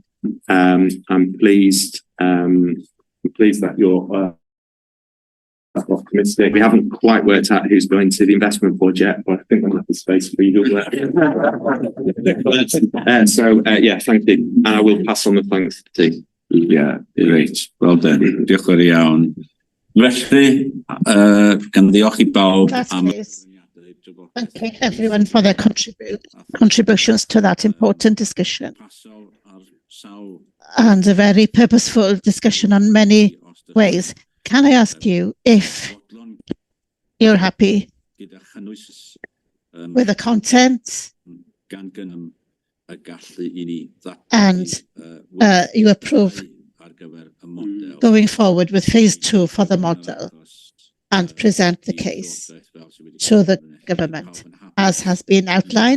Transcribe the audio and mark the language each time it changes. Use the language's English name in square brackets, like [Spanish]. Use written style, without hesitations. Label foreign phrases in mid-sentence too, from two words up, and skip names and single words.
[English] I'm pleased that you're optimistic. We haven't quite worked out who's going to the investment board yet, but I think we'll have the space for you. So thank you, and I will pass on the thanks to the team. Yeah, great. Well done. [Welsh] Diolch yn iawn. Felly, gan ddiolch I bawb am... [English] Thank everyone for their contributions to that important discussion. And a very purposeful discussion on many ways. Can I ask you if you're happy with the content and you approve going forward with phase 2 for the model and present the case to the government as has been outlined?